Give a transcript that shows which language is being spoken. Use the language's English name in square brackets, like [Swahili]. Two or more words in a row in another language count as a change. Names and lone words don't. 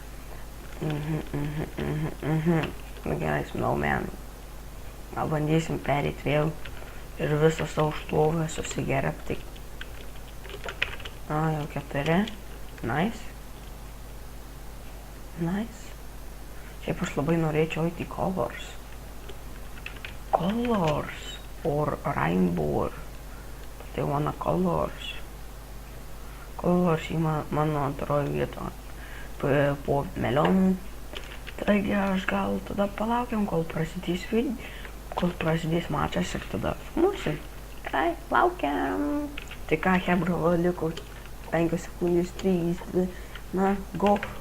[Lithuanian] Gerai, Snowman. Gal bandysim perėti vėl ir visą savo šlovę susigerbti. Jau 4. Nice. Šiaip aš labai norėčiau eiti į Colors. [English] Colors or Rainbow. [Lithuanian] Tai wanna Colors. Colors į mano antroji vietą po melonų. Taigi aš gal tada palaukiam, kol prasidės mačas ir tada filmuosim. Gerai, laukiam. Tai ką, hebra, liko 5 sekundės, 3, 2, na, go.